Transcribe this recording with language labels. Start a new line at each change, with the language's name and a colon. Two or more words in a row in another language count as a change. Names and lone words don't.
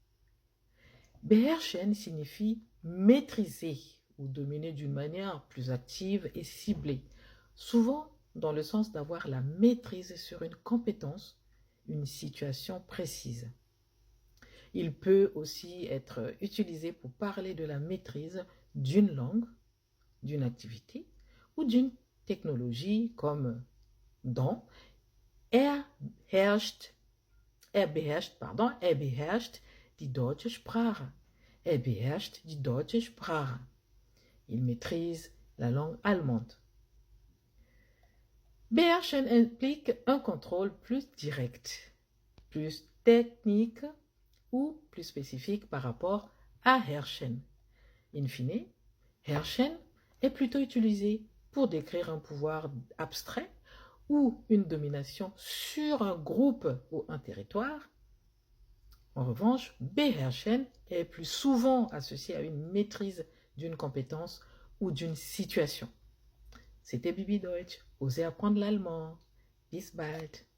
French: Beherrschen signifie maîtriser ou dominer d'une manière plus active et ciblée, souvent dans le sens d'avoir la maîtrise sur une compétence, une situation précise. Il peut aussi être utilisé pour parler de la maîtrise d'une langue, d'une activité ou d'une technologie comme dans
German: er beherrscht die deutsche Sprache. Er beherrscht die deutsche Sprache.
French: Il maîtrise la langue allemande. Beherrschen implique un contrôle plus direct, plus technique ou plus spécifique par rapport à herrschen. In fine, herrschen est plutôt utilisé pour décrire un pouvoir abstrait ou une domination sur un groupe ou un territoire. En revanche, beherrschen est plus souvent associé à une maîtrise d'une compétence ou d'une situation. C'était Bibi Deutsch. Osez apprendre l'allemand.
German: Bis bald.